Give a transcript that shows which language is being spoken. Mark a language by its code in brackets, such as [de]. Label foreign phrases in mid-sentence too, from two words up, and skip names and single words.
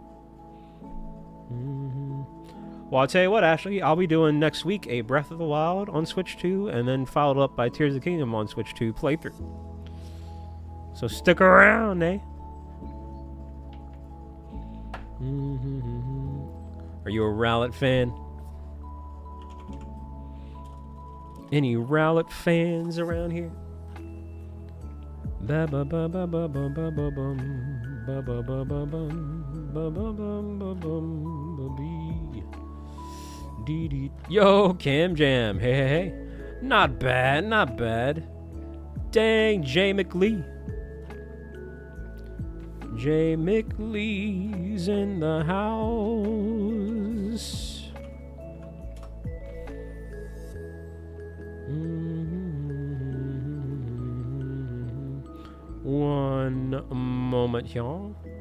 [en] Well, I'll tell you what, Ashley, I'll be doing next week a Breath of the Wild on Switch 2, and then followed up by Tears of the Kingdom on Switch 2 playthrough. So stick around, eh? Are you a Rowlet fan? Any Rowlet fans around here? Ba ba ba ba ba ba ba ba bum ba ba ba ba bum ba ba bum ba bum ba bee. Dee dee. Yo, Cam Jam. Hey, hey, hey. Not bad, not bad. Dang, Jay McLee. Jay McLee's in the house. One moment, y'all.